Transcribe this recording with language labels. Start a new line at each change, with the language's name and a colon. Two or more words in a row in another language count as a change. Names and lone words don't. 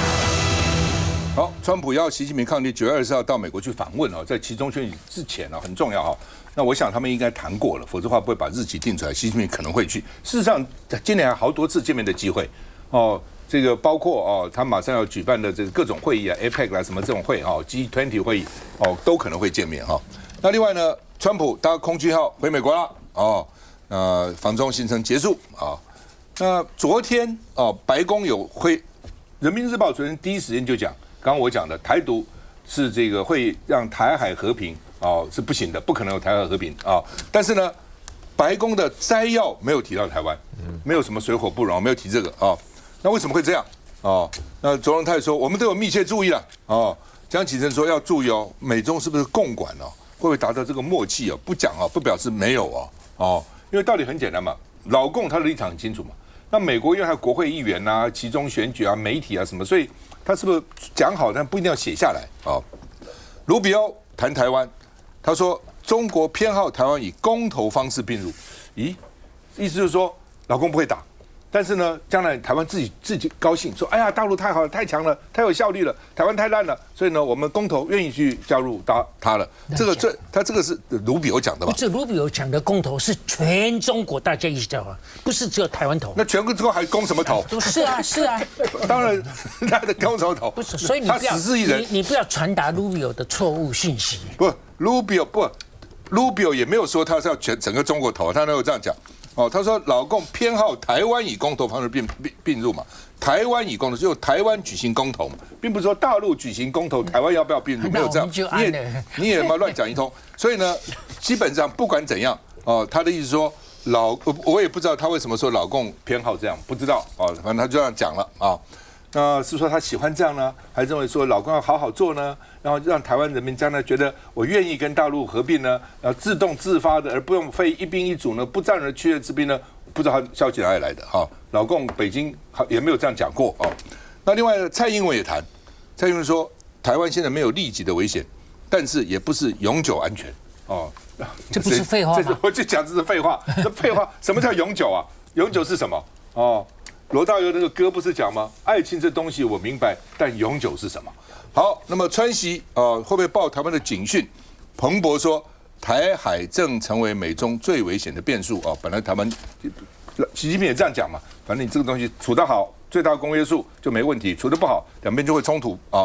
Chinese: 好，川普要習近平抗力9月24號到美國去訪問在期中選舉之前很重要那我想他們應該談過了，否則的話不會把日期定出來。習近平可能會去。事實上，今年還好多次見面的機會哦。這個包括哦，他馬上要舉辦的這個各種會議啊 ，APEC 啦什麼這種會哦 ，G20 會議哦，都可能會見面哈。那另外呢，川普搭空軍號回美國了哦，訪中行程結束啊。那昨天哦，白宮有會，《人民日報》昨天第一時間就講，剛剛我講的台獨是這個會讓台海和平哦是不行的，不可能有台海和平啊。但是呢，白宮的摘要沒有提到台灣，沒有什麼水火不容，沒有提這個啊。那為什麼會這樣？哦，那卓榮泰說我們都有密切注意了。哦，江啟臣說要注意哦，美中是不是共管哦？會不會達到這個默契哦？不講哦，不表示沒有哦。哦，因為道理很簡單嘛，老共他的立場很清楚嘛。那美國因為還有國會議員啊、期中選舉啊、媒體啊什麼，所以他是不是講好，但不一定要寫下來啊？盧比歐談台灣，他說中國偏好台灣以公投方式併入。咦，意思就是說老共不會打。但是呢，將來台灣自己高興，說：“哎呀，大陸太好了，太強了，太有效率了，台灣太爛了，所以呢，我們公投願意去加入他了。” 他這個是盧比歐講的吧？不是，盧比歐講的公投是全中國大家一起投啊，不是只有台灣投。那全國之後還公什麼投？是啊，是啊。當然，他的公什麼投？不是，所以你不要你不要傳達盧比歐的錯誤訊息。不，盧比歐也沒有說他是要整個中國投，他沒有這樣講。哦，他說老共偏好台灣以公投方式併入嘛，台灣以公投就台灣舉行公投嘛，並不是說大陸舉行公投，台灣要不要併入，沒有這樣，你也嘛亂講一通。所以呢，基本上不管怎樣，哦，他的意思說我也不知道他為什麼說老共偏好這樣，不知道哦，反正他就這樣講了啊。那是說他喜歡這樣呢，還是認為說老共要好好做呢？然後讓台灣人民將來覺得我願意跟大陸合併呢，自動自發的，而不用非一兵一卒呢，不戰而屈的之兵呢？不知道他消息哪裡來的哈？老共北京也沒有這樣講過哦。那另外蔡英文也談，蔡英文說台灣現在沒有立即的危險，但是也不是永久安全哦。這不是廢話嗎？我就講這是廢話，這廢話。什麼叫永久啊？永久是什麼？哦。羅大佑那個歌不是講嗎？愛情這東西我明白，但永久是什麼？好，那麼川習會不會報台灣的警訊？彭博說，台海正成為美中最危險的變數啊！本來台灣習近平也這樣講嘛，反正你這個東西處得好，最大公約數就沒問題；處得不好，兩邊就會衝突啊。